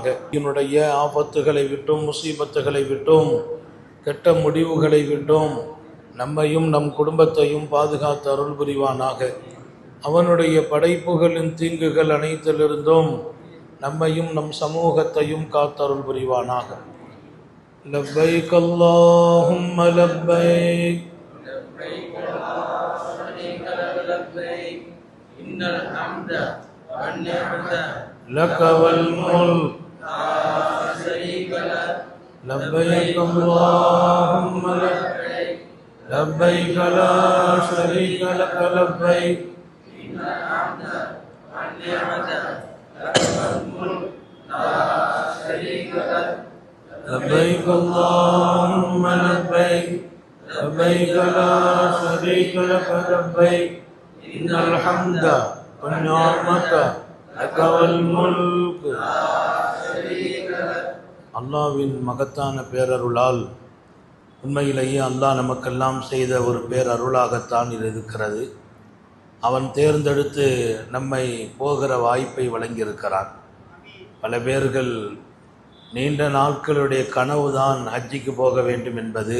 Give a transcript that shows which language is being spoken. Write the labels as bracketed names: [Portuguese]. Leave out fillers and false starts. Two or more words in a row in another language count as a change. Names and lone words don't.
[Tamil] என்னுடைய ஆபத்துகளை விட்டும் முசீபத்துகளை விட்டும் கெட்ட முடிவுகளை விட்டும் நம்மையும் நம் குடும்பத்தையும் பாதுகாத்து அருள் புரிவானாக. அவனுடைய படைப்புகளின் தீங்குகள் அனைத்திலிருந்தும் நம்மையும் நம் சமூகத்தையும் காத்தருள் புரிவானாக. [Arabic] لبيك اللهم لبيك لبيك لا شريك لك لبيك إن الحمد والنعمة لك والملك لا شريك لك لبيك اللهم لبيك لبيك لا شريك لك لبيك إن الحمد والنعمة لك والملك لا شريك لك لبيك اللهم لبيك لبيك لا شريك لك لبيك إن الحمد والنعمة لك والملك. [Tamil] அல்லாஹ்வின் மகத்தான பேரருளால் உண்மையிலேயே அல்லாஹ் நமக்கெல்லாம் செய்த ஒரு பேரருளாகத்தான் இது இருக்கிறது. அவன் தேர்ந்தெடுத்து நம்மை போகிற வாய்ப்பை வழங்கியிருக்கிறான். பல பேர்கள் நீண்ட நாட்களுடைய கனவுதான் ஹஜ்ஜிக்கு போக வேண்டும் என்பது.